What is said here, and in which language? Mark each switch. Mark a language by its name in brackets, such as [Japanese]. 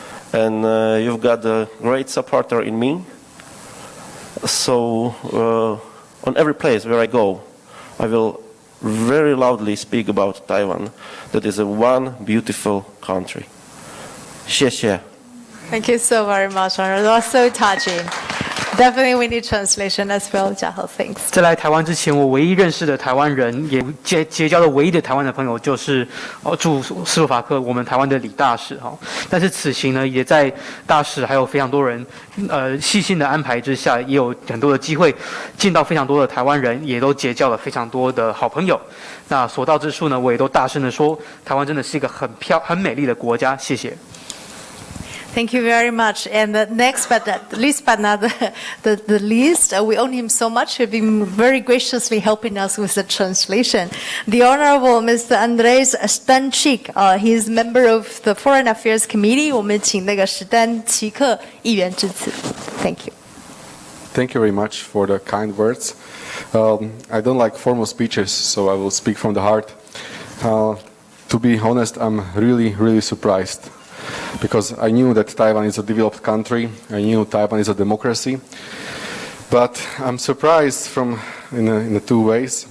[English] And you've got a great supporter in me. So on every place where I go, I will very loudly speak about Taiwan. That is a one beautiful country. [Chinese] 谢谢. [English] Thank you so very much, Honor. That was so touching. Definitely we need translation as well, Jiahao. Thanks. [Chinese] 在来台湾之前，我唯一认识的台湾人，也结交的唯一的台湾的朋友，就是驻斯洛伐克我们台湾的李大使哈。但是此行呢，也在大使还有非常多人细心的安排之下，也有很多的机会见到非常多的台湾人，也都结交了非常多的好朋友。那所到之处呢，我也都大声的说，台湾真的是一个很美丽的国家。谢谢。 [English] Thank you very much. And next, but least but not the least, we owe him so much. He's been very graciously helping us with the translation. The Honorable Mr. Andrej Stančík, he is member of the Foreign Affairs Committee. [Chinese] 我们请那个史丹奇克议员致辞。 [English] Thank you. Thank you very much for the kind words. I don't like formal speeches, so I will speak from the heart. To be honest, I'm really surprised. Because I knew that Taiwan is a developed country, I knew Taiwan is a democracy, but I'm surprised in two ways.